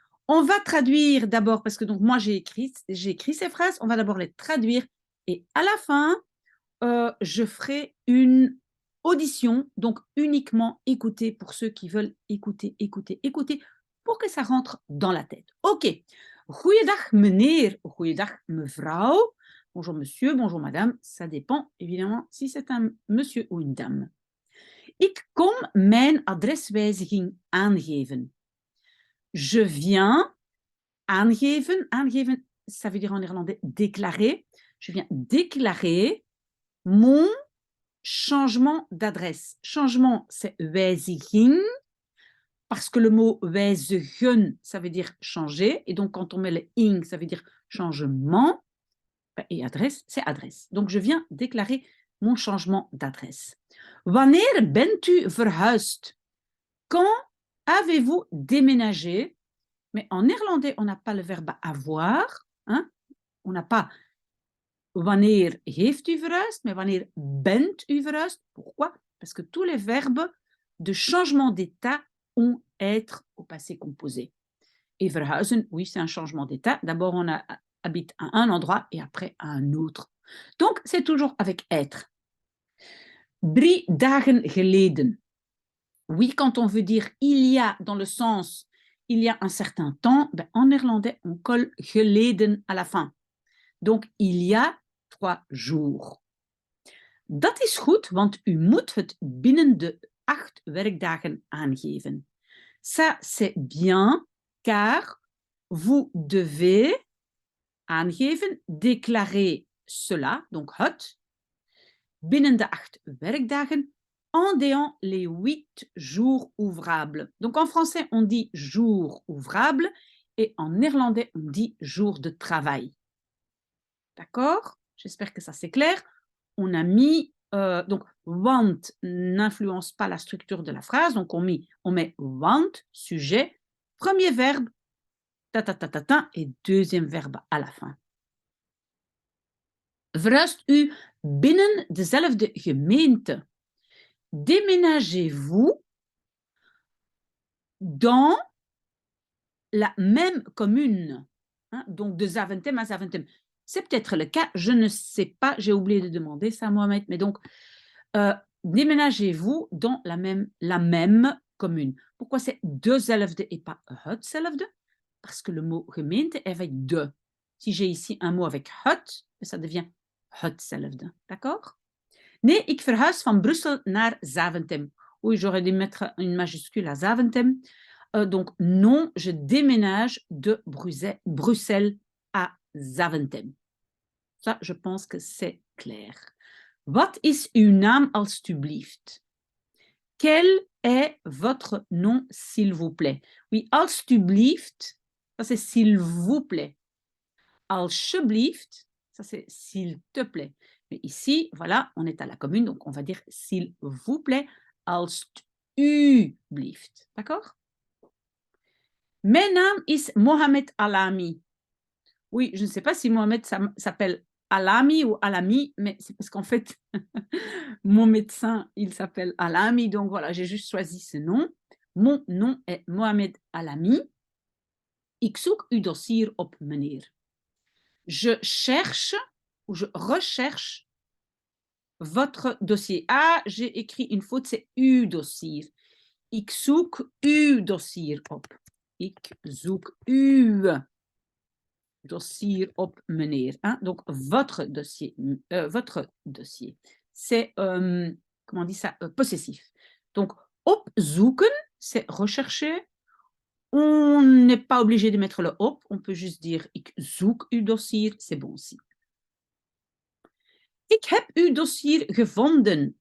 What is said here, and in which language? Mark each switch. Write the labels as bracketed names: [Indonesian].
[French] On va traduire d'abord, parce que donc moi, j'ai écrit ces phrases. On va d'abord les traduire et à la fin, je ferai une audition, donc uniquement écouter pour ceux qui veulent écouter, écouter, écouter, pour que ça rentre dans la tête. OK. [Dutch] Goeiedag meneer, goeiedag mevrouw. [French] Bonjour monsieur, bonjour madame. Ça dépend évidemment si c'est un monsieur ou une dame. [Dutch] Ik kom mijn adreswijziging aangeven. [French] Je viens aangeven. Aangeven, ça veut dire en néerlandais déclarer. Je viens déclarer mon changement d'adresse. Changement, c'est wijziging, parce que le mot wijzigen, ça veut dire changer. Et donc, quand on met le ing, ça veut dire changement. Et adresse, c'est adresse. Donc, je viens déclarer mon changement d'adresse. [Dutch] Wanneer bent u verhuisd? [French] Quand avez-vous déménagé? Mais en néerlandais, on n'a pas le verbe avoir. Hein? On n'a pas [Dutch] wanneer heeft u verhuisd, [French] mais [Dutch] wanneer bent u verhuisd? [French] Pourquoi? Parce que tous les verbes de changement d'état ont être au passé composé. Et verhuizen, oui, c'est un changement d'état. D'abord, on habite à un endroit et après à un autre. Donc, c'est toujours avec être. [Dutch] 3 dagen geleden. [French] Oui, quand on veut dire il y a dans le sens il y a un certain temps, en néerlandais, on colle geleden à la fin. Donc, il y a 3 jours. [Dutch] Dat is goed, want u moet het binnen de 8 werkdagen aangeven. [French] Ça, c'est bien, car vous devez aangeven, déclarer cela, donc het, [Dutch] binnen de 8 werkdagen, [French] en déant les 8 jours ouvrables. Donc en français, on dit jours ouvrables et en néerlandais, on dit jours de travail. D'accord? J'espère que ça c'est clair. On a mis, donc want n'influence pas la structure de la phrase, donc on met want, sujet, premier verbe, ta ta ta ta ta, et deuxième verbe à la fin. [Dutch] Verhuist u binnen dezelfde gemeente? [French] Déménagez-vous dans la même commune, hein, donc de Zaventem à Zaventem. C'est peut-être le cas, je ne sais pas, j'ai oublié de demander ça à Mohamed, mais donc déménagez-vous dans la même commune. Pourquoi c'est dezelfde et pas hetzelfde? Parce que le mot gemeente est avec de. Si j'ai ici un mot avec het, ça devient hetzelfde. D'accord? [Dutch] Nee, ik verhuis van Brussel naar Zaventem. [French] Oui, j'aurais dû mettre une majuscule à Zaventem. Donc, non, je déménage de Bruxelles à Zaventem. Ça, je pense que c'est clair. [Dutch] Wat is uw naam alstublieft? [French] Quel est votre nom, s'il vous plaît? Oui, alstublieft, ça c'est s'il vous plaît. Alsjeblieft, ça c'est s'il te plaît. Mais ici, voilà, on est à la commune, donc on va dire s'il vous plaît, alstublieft. D'accord? [Dutch] Mijn naam is Mohamed Alami. [French] Oui, je ne sais pas si Mohamed s'appelle Alami ou Alami, mais c'est parce qu'en fait, mon médecin, il s'appelle Alami, donc voilà, j'ai juste choisi ce nom. Mon nom est Mohamed Alami. [Dutch] Ik zoek uw dossier op, meneer. [French] Je cherche ou je recherche votre dossier. Ah, j'ai écrit une faute, c'est uw dossier. [Dutch] Ik zoek uw dossier op. Ik zoek uw dossier op, meneer. [French] Hein? Donc, votre dossier. Votre dossier. C'est, comment on dit ça, possessif. Donc, opzoeken, c'est rechercher. On n'est pas obligé de mettre le op, on peut juste dire [Dutch] ik zoek uw dossier, [French] c'est bon aussi. [Dutch] Ik heb uw dossier gevonden.